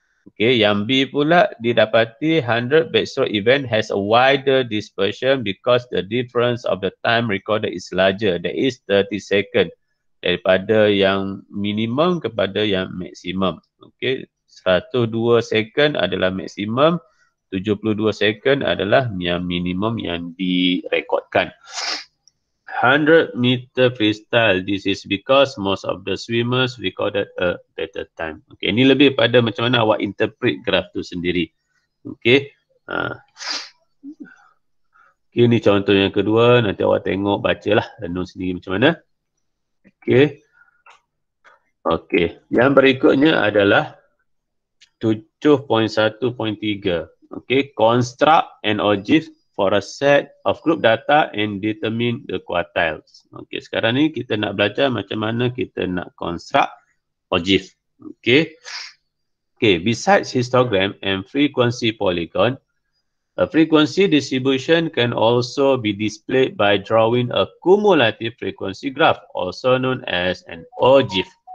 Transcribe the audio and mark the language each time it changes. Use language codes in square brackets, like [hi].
[en] Okay, [ms] yang B pula didapati [en] 100 backstroke event has a wider dispersion because the difference of the time recorded is larger. That is 30 second [ms] daripada yang minimum kepada yang maksimum. Okay, 102 second adalah maksimum, 72 second adalah yang minimum yang direkodkan. [en] 100 meter freestyle, this is because most of the swimmers recorded a better time. [ms] Okay, ini lebih pada macam mana awak interpret graf tu sendiri. Okay, okay, ini contoh yang kedua, nanti awak tengok, bacalah, renung sendiri macam mana. Okay, okay, yang berikutnya adalah 7.1.3. [en] Okay, construct an ogive for a set of group data and determine the quartiles. [ms] Okay, sekarang ni kita nak belajar macam mana kita nak construct ogive. [en] Okay, okay, besides histogram and frequency polygon, a frequency distribution can also be displayed by drawing a cumulative frequency graph, also known as an ogive.